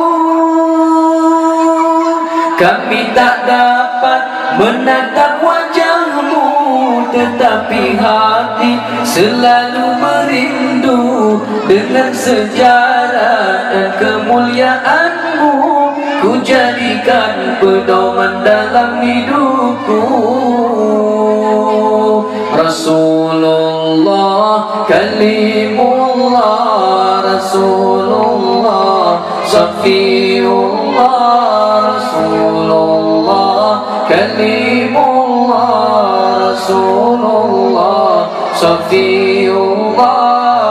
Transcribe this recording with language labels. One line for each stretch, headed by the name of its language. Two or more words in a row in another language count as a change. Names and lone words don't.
Indonesian: Kami tak dapat menatap wajahmu, tetapi hati selalu merindu. Dengan sejarah dan kemuliaanmu, ku jadikan pedoman dalam hidupku.
Arabic: رسول الله كليم الله، رسول الله شفيع الله، رسول الله كليم الله، رسول الله شفيع الله.